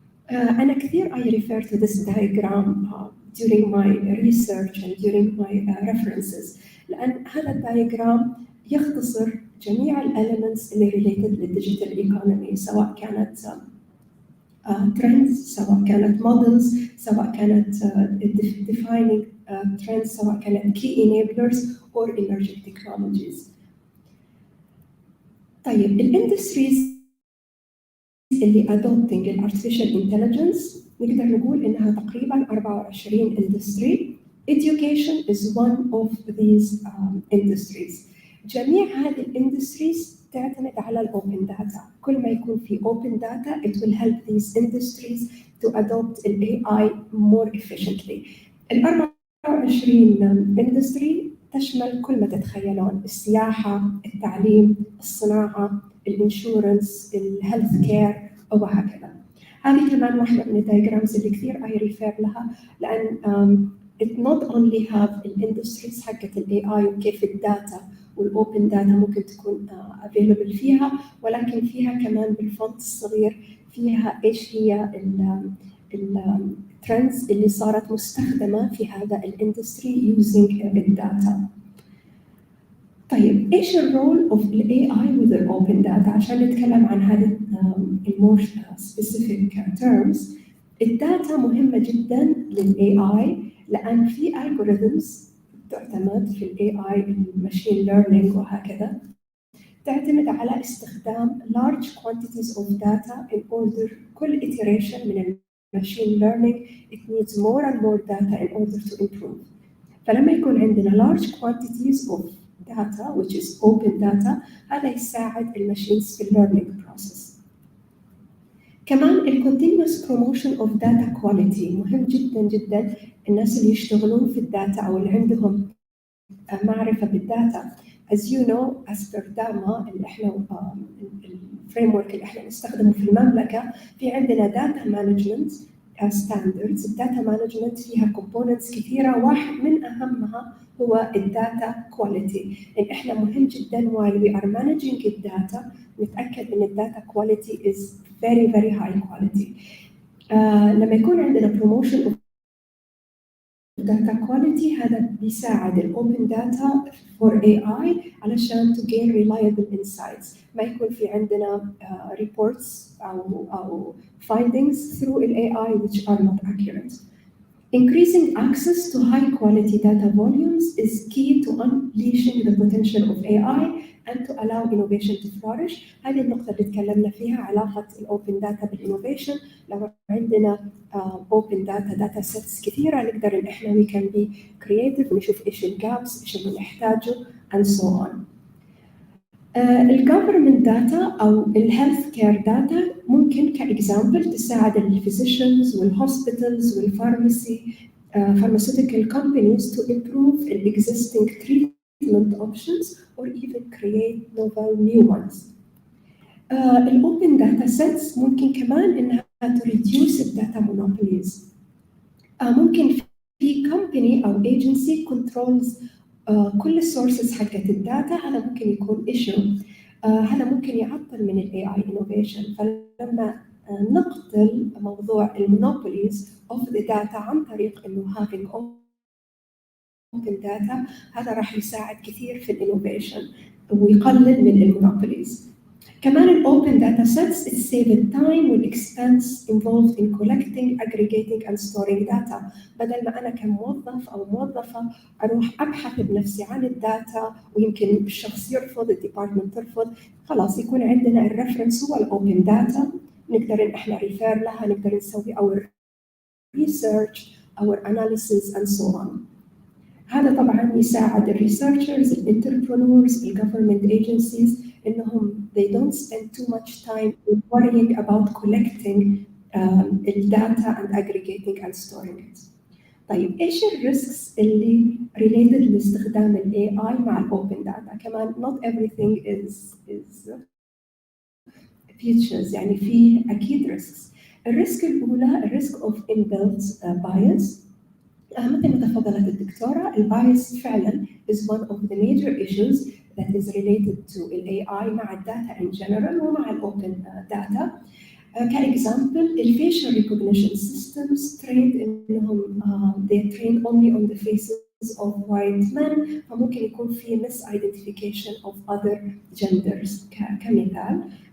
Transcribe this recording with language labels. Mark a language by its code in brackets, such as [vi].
[ar] أنا كثير [en] I refer to this diagram during my research and during my references، [ar] لأن هذا الدايجرام يختصر جميع الelements [en] اللي related للdigital economy، [ar] سواء كانت [en] trends، سواء كانت models، سواء كانت defining trends، سواء كانت key enablers or emerging technologies. [ar] طيب الindustries اللي [en] adopting الartificial intelligence [ar] نقدر نقول إنها تقريباً 24 industry. [en] Education is one of these industries. [ar] جميع هذه industries تعتمد على الopen data. كل ما يكون في [en] open data, it will help these industries to adopt AI more efficiently. [ar] ال 24 industry تشمل كل ما تتخيلون: السياحة، التعليم، الصناعة، الانشورنس، الهيلث كير وهكذا. هذه كمان واحدة من الدايجرامز اللي كثير [en] I refer [ar] لها، لأن [en] it not only have [ar] الindustries حقت ال AI وكيف الداتا والopen data ممكن تكون available فيها، ولكن فيها كمان بالفونت الصغير فيها إيش هي الترندز اللي صارت مستخدمة في هذا الاندستري using الداتا. طيب إيش الرول [en] of the AI with the open data؟ [ar] عشان نتكلم عن هذه [en] more specific terms. [ar] الداتا مهمة جدا [en] لل AI، لأن في algorithms تعتمد في ال AI machine learning وهكذا، [ar] تعتمد على استخدام [en] large quantities of data in order كل iteration من machine learning it needs more and more data in order to improve. [ar] فلما يكون عندنا [en] large quantities of data which is open data، [ar] هذا يساعد الماشينز في [en] learning process. [ar] كمان ال [en] continuous promotion of data quality [ar] مهم جدا جدا. الناس اللي يشتغلون في الداتا أو اللي عندهم معرفة بالداتا [en] as you know as per DAMA [ar] اللي احنا الفريم اللي احنا نستخدمه في المملكة، في عندنا data management standards. الداتا مانجمنت فيها components كثيرة، واحد من أهمها هو الداتا كواليتي. إن إحنا مهم جدا [en] while we are managing [ar] الداتا نتأكد إن الداتا كواليتي [en] is very very high quality. [ar] لما يكون عندنا promotion of data quality هذا بيساعد الأوبن داتا for AI علشان [en] to gain reliable insights. [ar] ما يكون في عندنا reports أو findings through ال AI [en] which are not accurate. Increasing access to high quality data volumes is key to unleashing the potential of AI and to allow innovation to flourish. [ar] هذه النقطة اللي تكلمنا فيها، علاقة الأوبن داتا بالإنوفيشن. لو عندنا open data sets كثيرة نقدر إن إحنا [en] we can be creative [ar] ونشوف إيش الجابس، إيش اللي نحتاجه [en] and so on. [ar] الجوفرمنت داتا أو الهيلث كير داتا ممكن كإكزامبل تساعد الفيزيشنز والهوسبيتالز والفارماسي [en] pharmaceutical companies to improve the existing treatment options or even create novel new ones. [ar] الأوبن داتا سيتس ممكن كمان إنها [en] to reduce [ar] الداتا monopolies. ممكن في company أو agency controls كل السورسز حقت الداتا، هذا ممكن يكون issue. هذا ممكن يعطل من ال AI innovation. فلما نقتل موضوع المونوبوليز of the data عن طريق إنه having open data، هذا راح يساعد كثير في الانوفيشن ويقلل من المونوبوليز. كمان ال [en] open data sets it save the time and expense involved in collecting, aggregating and storing data. [ar] بدل ما أنا كموظف أو موظفة أروح أبحث بنفسي عن الداتا ويمكن الشخص يرفض، الديبارتمنت ترفض، خلاص يكون عندنا الريفرنس هو الأوبن داتا، نقدر إن إحنا ريفير لها، نقدر نسوي [en] our research, our analysis and so on. [ar] هذا طبعاً يساعد الريسيرشرز، الانتربرونورز، الجفرمنت ايجنسيز إنهم [en] they don't spend too much time worrying about collecting الداتا and aggregating and storing it. [ar] طيب إيش الريسكس اللي related لاستخدام ال AI مع ال open data؟ كمان [en] not everything is features، [ar] يعني في أكيد risks. الريسك الأولى الريسك of inbuilt bias. مثل ما تفضلت الدكتورة، البايس فعلا [en] is one of the major issues that is related to AI مع الداتا in general [ar] ومع الأوبن داتا. كإكزامبل الفيشل recognition systems trained إنهم [en] they train only on the faces of white men، [ar] فممكن يكون في [en] misidentification of other genders [ar] كمثال.